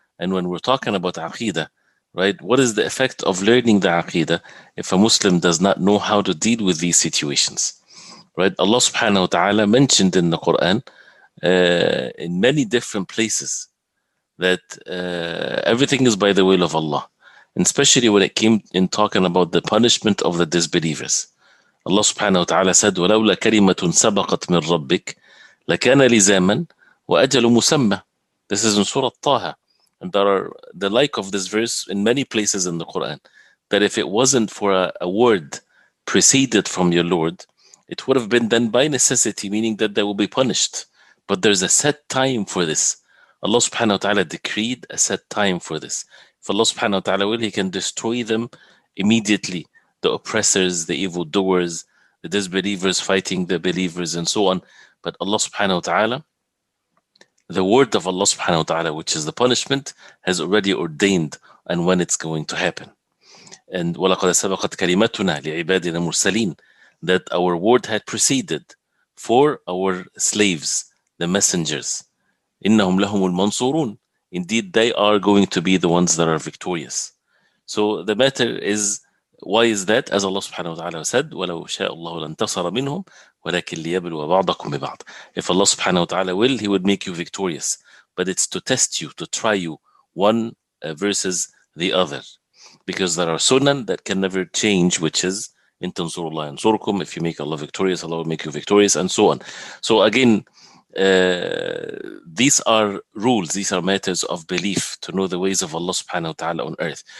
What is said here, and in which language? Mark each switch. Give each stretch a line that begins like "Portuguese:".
English: And when we're talking about aqidah, right, what is the effect of learning the aqidah if a Muslim does not know how to deal with these situations? Right? Allah subhanahu wa ta'ala mentioned in the Quran in many different places that everything is by the will of Allah, and especially when it came in talking about the punishment of the disbelievers. Allah subhanahu wa ta'ala said,
Arabic: وَلَوْلَا كَلِمَةٌ سَبَقَتْ مِنْ رَبِّكَ لَكَانَ لِزَامًا وَأَجَلٌ مُسَمَّى.
English: This is in Surah Taha. And there are the like of this verse in many places in the Quran, that if it wasn't for a word preceded from your Lord, it would have been done by necessity, meaning that they will be punished. But there's a set time for this. Allah subhanahu wa ta'ala decreed a set time for this. If Allah subhanahu wa ta'ala will, He can destroy them immediately. The oppressors, the evildoers, the disbelievers fighting the believers, and so on. But Allah subhanahu wa ta'ala, the word of Allah subhanahu wa ta'ala, which is the punishment, has already ordained and when it's going to happen. And
Arabic: وَلَقَدْ سَبَقَتْ كَلِمَتُنَا لِعِبَادِنَا الْمُرْسَلِينَ,
English: that our word had preceded for our slaves, the messengers.
Arabic: إِنَّهُمْ لَهُمُ الْمَنْصُورُونَ,
English: indeed they are going to be the ones that are victorious. So the matter is, why is that? As Allah subhanahu wa ta'ala said,
Arabic: وَلَوْ شَاءَ اللَّهُ لَانْتَصَرَ مِنْهُمْ وَلَكِنْ لِيَبْلُوَ بَعْضَكُمْ بِبَعْضٍ.
English: If Allah subhanahu wa ta'ala will, He would make you victorious. But it's to test you, to try you, one versus the other. Because there are sunan that can never change, which is in tansurullah yansurkum, if you make Allah victorious, Allah will make you victorious, and so on. So again, these are rules, these are matters of belief, to know the ways of Allah subhanahu wa ta'ala on earth.